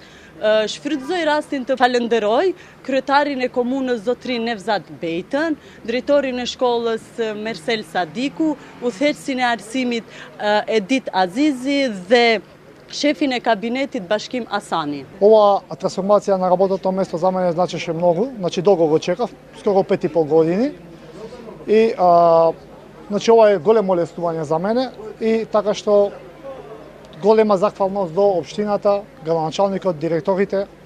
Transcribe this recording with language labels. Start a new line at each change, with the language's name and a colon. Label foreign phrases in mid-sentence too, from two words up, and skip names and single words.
Albanian: Shfrytëzoj rastin të falenderoj kryetarin e komunës zotrin Nevzat Bejtën, drejtorin e shkollës Mersel Sadiku, udhëheqësin e arsimit Edit Azizi dhe shefin e kabinetit Bashkim Asani.
Macedonian: Ова трансформација на работата место за мене значеше много, значи долго го чекав, скоро 5,5 години. И значи ова е големо лестување за мене и така што голема захвалност до општината, градоначалникот, директорите,